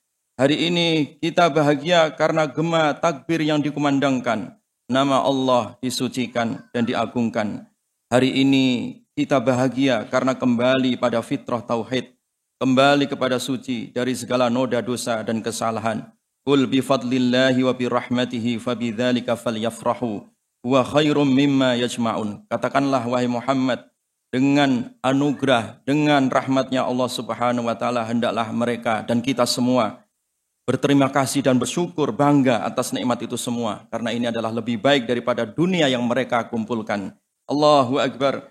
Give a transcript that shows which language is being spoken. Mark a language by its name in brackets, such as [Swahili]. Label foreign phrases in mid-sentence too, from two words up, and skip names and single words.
[Indonesian] Hari ini kita bahagia karena gema takbir yang dikumandangkan, nama Allah disucikan dan diagungkan. Hari ini kita bahagia karena kembali pada fitrah tauhid, kembali kepada suci dari segala noda dosa dan kesalahan. [Arabic] قل بفضل الله وبرحمته فبذلك فليفرحوا هو خير مما يجمعون. [Indonesian] Katakanlah wahai Muhammad, dengan anugerah, dengan rahmatnya Allah [Arabic] سبحانه وتعالى [Indonesian] hendaklah mereka dan kita semua berterima kasih dan bersyukur, bangga atas nikmat itu semua, karena ini adalah lebih baik daripada dunia yang mereka kumpulkan. [Arabic] الله أكبر.